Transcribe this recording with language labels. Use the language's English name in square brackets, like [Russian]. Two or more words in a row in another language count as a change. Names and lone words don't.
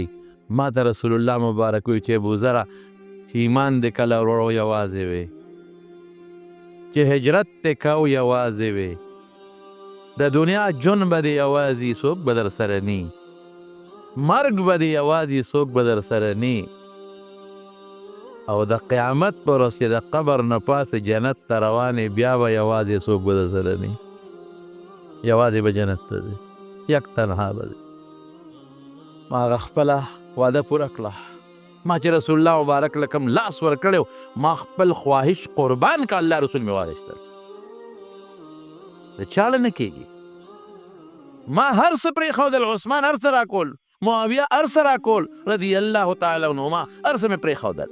[Pashto] ما ته رسول الله مبارک وایي چې ابوذره چې ایمان دې کله وروړو یوازې وې، چې هجرت دې کو یوازې وې، د دنیا ژوند به دې یوازې څوک به در سره نی، مرګ به دې یوازې څوک به در سره نی، او د قیامت په ورځ چې د قبر نه پاسې جنت ته روانې، بیا به یوازې څوک به در سره نی، یوازې به جنت ته ځې، [Persian] یک تنها [Pashto] به ځې. ما هغه خپله وعده پوره کړه، ما چې رسول الله مبارک له کوم لاس ورکړی، ما خپل خواهش قربان که، الله رسول مې واخیستل، د چا له نه کېږي. ما هر څه پرېښودل، عثمان هر څه راکول، معاویه هر څه راکول [Arabic] رضی الله تعالی عنهما، [Pashto] هر څه مې پرېښودل.